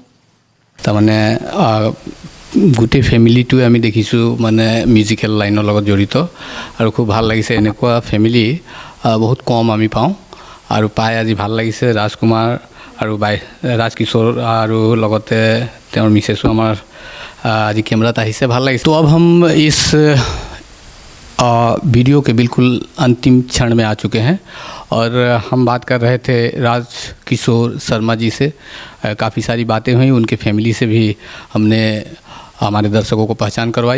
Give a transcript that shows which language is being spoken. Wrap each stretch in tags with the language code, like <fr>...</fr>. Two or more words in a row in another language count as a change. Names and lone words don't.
<as>তাৰমানে গোটেই ফেমিলিটোৱে আমি দেখিছোঁ মানে মিউজিকেল লাইনৰ লগত জড়িত আৰু খুব ভাল লাগিছে। এনেকুৱা ফেমিলি বহুত কম আমি পাওঁ আৰু পাই আজি ভাল লাগিছে। ৰাজকুমাৰ আৰু ৰাজকিশোৰ আৰু লগতে তেওঁৰ মিছেছো আমাৰ আজি কেমেৰাত আহিছে, ভাল লাগিছে।</as> <hi>तो अब हम इस वीडियो के बिल्कुल अंतिम क्षण में आ चुके हैं और हम बात कर रहे थे राजकिशोर शर्मा जी से। काफ़ी सारी बातें हुई, उनके फैमिली से भी हमने हमारे दर्शकों को पहचान करवाई।</hi>